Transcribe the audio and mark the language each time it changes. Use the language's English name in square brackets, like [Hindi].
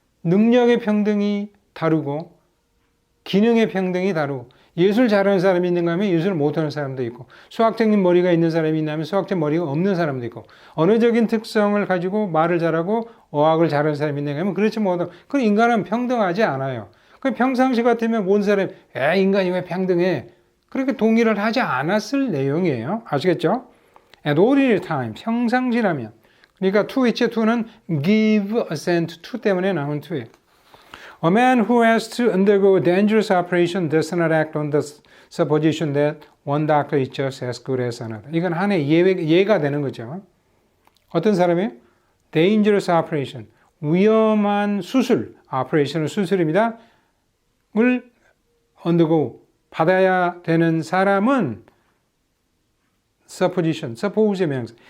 [Korean] 능력의 평등이 다르고 기능의 평등이 다르고 예술 잘하는 사람이 있는가 하면 예술을 못하는 사람도 있고 수학적인 머리가 있는 사람이 있나면 수학적 머리가 없는 사람도 있고 언어적인 특성을 가지고 말을 잘하고 어학을 잘하는 사람이 있는가 하면 그렇지 못하고 그럼 인간은 평등하지 않아요. 평상시 같으면 모든 사람이 인간이 왜 평등해? 그렇게 동의를 하지 않았을 내용이에요. 아시겠죠? [English] At ordinary time, [Korean] 평상시라면 그러니까 to which to는 give assent to 때문에 나온 to예요. [English] A man who has to undergo a dangerous operation does not act on the supposition that one doctor is just as good as another. [Korean] 이건 하나의 예가 되는 거죠. 어떤 사람이에요? Dangerous operation, 위험한 수술, operation은 수술입니다. 을 undergo, 받아야 되는 사람은 supposition, suppose의 명사.